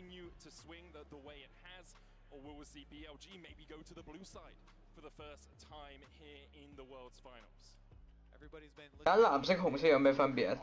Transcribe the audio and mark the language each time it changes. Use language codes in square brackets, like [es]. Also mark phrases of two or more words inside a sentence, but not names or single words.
[en] Or will we see BLG maybe go to the blue side for the first time here in the World's Finals? [yue] 揀藍色紅色有咩分別啊？